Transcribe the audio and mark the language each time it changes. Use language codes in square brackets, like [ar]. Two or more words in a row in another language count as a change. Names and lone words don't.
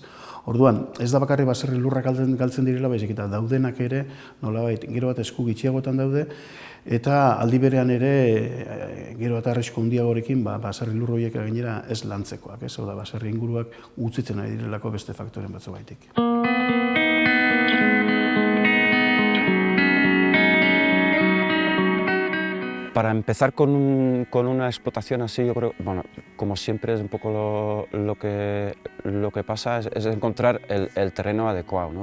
[eu] Orduan, ez da bakarrik baserri lurrak galtzen direla, baizik eta daudenak ere, nolabait, gero bat esku gutxiagotan daude, eta aldi berean ere, gero eta arrisku handiagorekin, baserri lur horiek gainera ez lantzekoak, ez? Hau da, baserri inguruak utzitzen ari direlako beste faktoren batzu baitik. [es] Para empezar con una explotación así, yo creo, bueno, como siempre es un poco lo que pasa es encontrar el terreno adecuado, ¿no?